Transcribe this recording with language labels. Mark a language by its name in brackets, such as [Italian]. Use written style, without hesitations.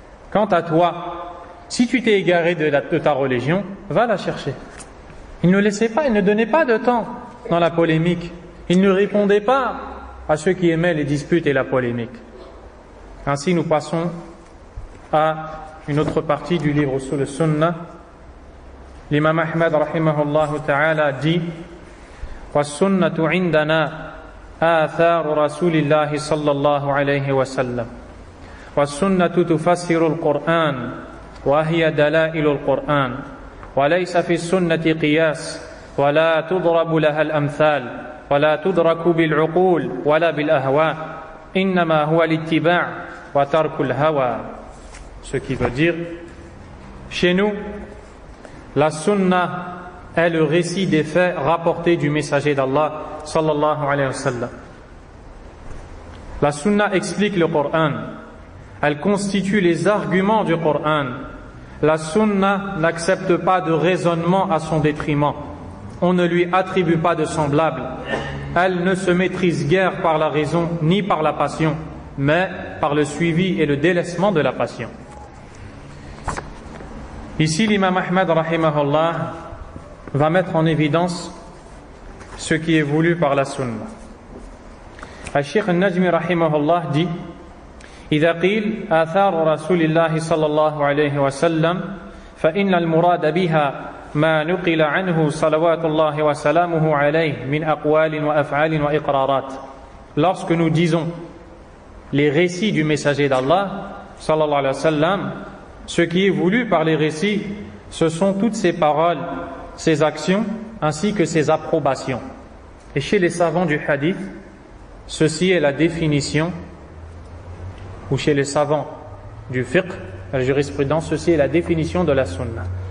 [French] Quant à toi, si tu t'es égaré de ta religion, va la chercher. Il ne laissait pas, il ne donnait pas de temps dans la polémique. Il ne répondait pas à ceux qui aimaient les disputes et la polémique. Ainsi, nous passons à une autre partie du livre sur le Sunnah. [Arabic] L'imam Ahmad rahimahullah ta'ala dit وَالسُّنَّةُ عِنْدَنَا آثَارُ رَسُولِ اللَّهِ صَلَّى اللَّهُ عَلَيْهِ وَسَلَّمَ وَالسُّنَّةُ تُفَسِّرُ الْقُرْآنَ وَهِيَ دَلَائِلُ الْقُرْآنِ وليس في السنة قياس ولا تضرب لها الأمثال ولا تدرك بالعقول ولا بالأهواء إنما هو الاتباع وترك الهوى. [French] Ce qui veut dire, chez nous, la sunna est le récit des faits rapportés du messager d'Allah sallallahu alayhi wa sallam. La sunna explique le Coran, elle constitue les arguments du Coran. La sunna n'accepte pas de raisonnement à son détriment. On ne lui attribue pas de semblable. Elle ne se maîtrise guère par la raison ni par la passion, mais par le suivi et le délaissement de la passion. Ici, l'imam Ahmad rahimahullah va mettre en évidence ce qui est voulu par la sunna. [Arabic] Al-Sheikh Al-Najmi rahimahullah dit إذا قيل آثار رسول الله صلى الله عليه وسلم فإن المراد بها ما نقل عنه صلوات الله وسلامه عليه من أقوال وأفعال وإقرارات. [French] Lorsque nous disons les récits du messager d'Allah sallallahu alayhi wa sallam, ce qui est voulu par les récits, ce sont toutes ses paroles, ses actions, ainsi que ses approbations. Et chez les savants du hadith, ceci est la définition, ou chez les savants du fiqh, la jurisprudence, ceci est la définition de la sunna.